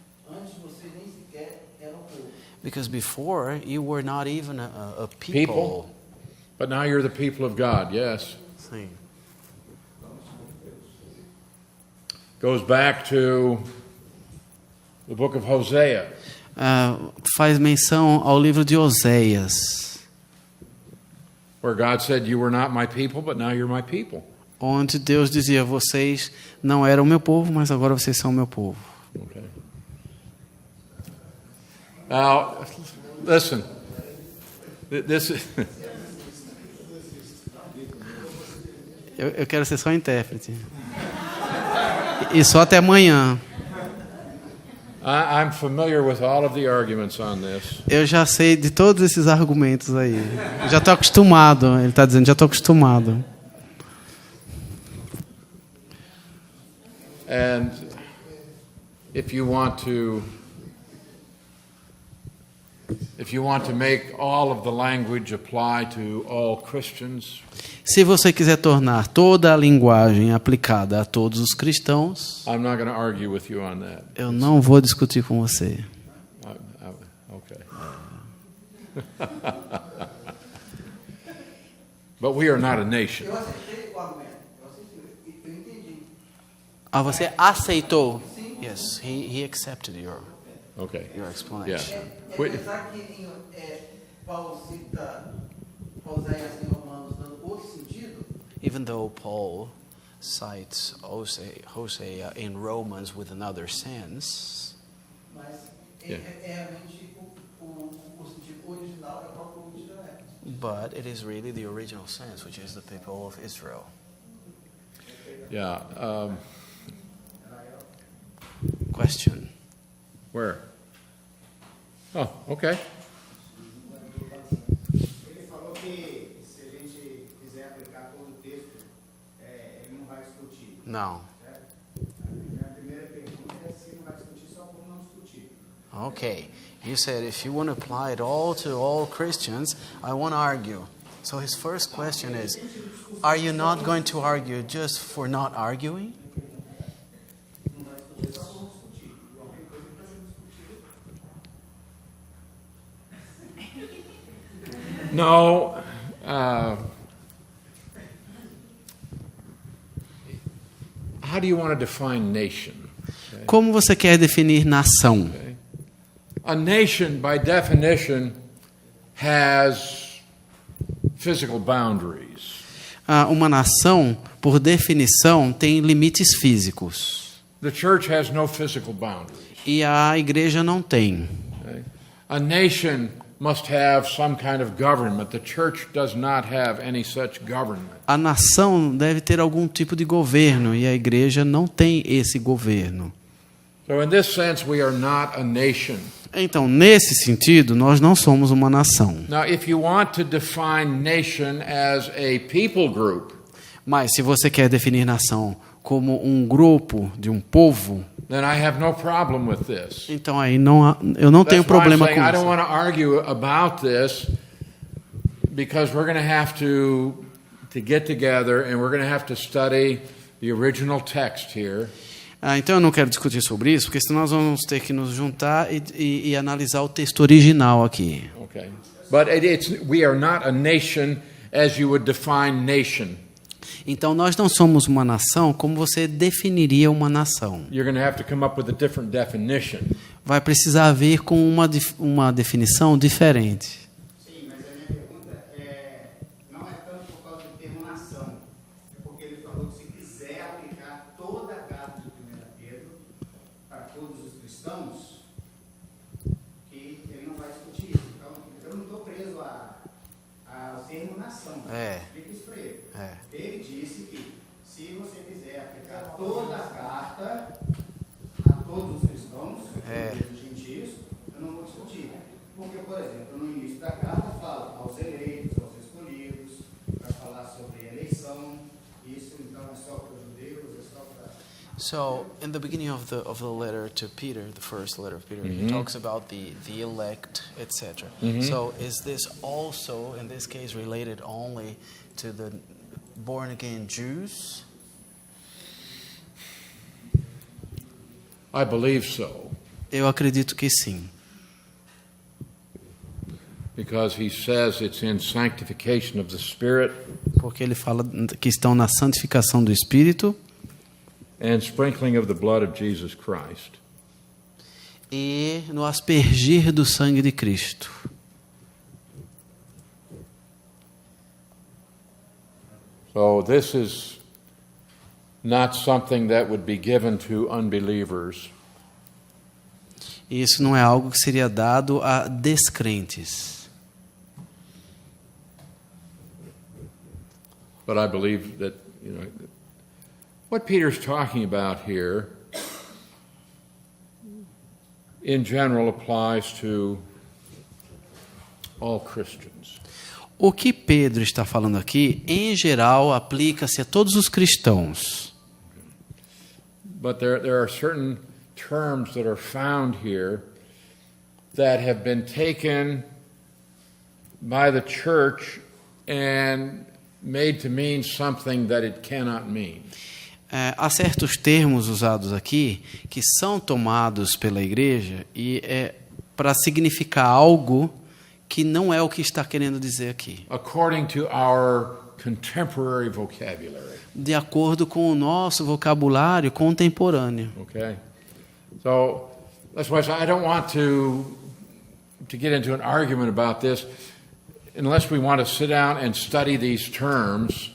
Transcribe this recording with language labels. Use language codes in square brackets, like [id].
[pt] Antes vocês nem sequer eram povo. [en] because before you were not even a people. People? But now you're the people of God, yes. [pt] Sim. [en] Goes back to the book of Hosea. [pt] Faz menção ao livro de Oséias, [en] Where God said, "You were not my people, but now you're my people." [pt] onde Deus dizia: vocês não eram meu povo, mas agora vocês são meu povo. [en] Okay. Now, listen. This is [pt] Eu quero ser só intérprete. E só até amanhã. [en] I'm familiar with all of the arguments on this. [pt] Eu já sei de todos esses argumentos aí. Eu já estou acostumado. Ele está dizendo: já estou acostumado. [en] And if you want to make all of the language apply to all Christians, [pt] Se você quiser tornar toda a linguagem aplicada a todos os cristãos, [en] I'm not going to argue with you on that. [pt] eu não vou discutir com você. [en] Okay. But we are not a nation. [pt] Eu aceitei o argumento. Eu entendi. Ah, você aceitou? [en] Yes, he accepted your Okay. explanation. Yeah. [pt] Apesar que Paulo cita Oséias em Romanos dando outro sentido, [en] Even though Paul cites Hosea in Romans with another sense, [pt] mas [en] Yeah. [pt] realmente o sentido original é o próprio povo de Israel. [en] but it is really the original sense, which is the people of Israel. Yeah. Question. Where? Oh, okay. [pt] Ele falou que se a gente quiser aplicar todo o texto, ele não vai discutir. Não. Certo? A minha primeira pergunta é se não vai discutir só como não discutir. [en] Okay. You said if you want to apply it all to all Christians, I want to argue. So his first question is, are you not going to argue just for not arguing? No. How do you want to define nation? [pt] Como você quer definir nação? [en] A nation, by definition, has physical boundaries. [pt] Uma nação, por definição, tem limites físicos. [en] The church has no physical boundaries. [pt] E a igreja não tem. [en] Okay? A nation must have some kind of government. The church does not have any such government. [pt] A nação deve ter algum tipo de governo e a igreja não tem esse governo. [en] So in this sense, we are not a nation. [pt] Então, nesse sentido, nós não somos uma nação. [en] Now, if you want to define nation as a people group, [pt] Mas se você quer definir nação como um grupo de um povo, [en] then I have no problem with this. [pt] então aí eu não tenho [en] That's why I'm [pt] problema [en] saying [pt] com [en] I don't [pt] isso. [en] want to argue about this because we're going to have to get together and we're going to have to study the original text here. [pt] Então eu não quero discutir sobre isso, porque senão nós vamos ter que nos juntar e analisar o texto original aqui. [en] Okay. But we are not a nation as you would define nation. [pt] Então nós não somos uma nação como você definiria uma nação. [en] You're going to have to come up with a different definition. [pt] Vai precisar vir com uma definição diferente. Sim, mas a minha pergunta não é tanto por causa do termo nação, é porque ele falou que se quiser aplicar toda a carta de 1 Pedro para todos os cristãos, que ele não vai discutir isso. Então, eu não estou preso ao termo nação. Explica isso para ele. Ele disse que se você quiser aplicar toda a carta a todos os cristãos, os gentios, eu não vou discutir. Porque, por exemplo, no início da carta fala aos eleitos, aos escolhidos, para falar sobre eleição. Isso, então, é só para os judeus, é só para... [en] So, in the beginning of the letter to Peter, the first letter of Peter, he talks about the elect, etc. So, is this also, in this case, related only to the born-again Jews? I believe so. [pt] Eu acredito que sim. [en] Because he says it's in sanctification of the Spirit [pt] Porque ele fala que estão na santificação do Espírito [en] and sprinkling of the blood of Jesus Christ. [pt] e no aspergir do sangue de Cristo. [en] So this is not something that would be given to unbelievers. [pt] E isso não é algo que seria dado a descrentes. [en] But I believe that, what Peter's talking about here in general applies to all Christians. [pt] O que Pedro está falando aqui, em geral, aplica-se a todos os cristãos. [en] But there are certain terms that are found here that have been taken by the church and made to mean something that it cannot mean. [pt] Há certos termos usados aqui que são tomados pela igreja e para significar algo que não é o que está querendo dizer aqui. [en] According to our contemporary vocabulary. [pt] De acordo com o nosso vocabulário contemporâneo. [en] Okay? So that's why I don't want to get into an argument about this unless we want to sit down and study these terms.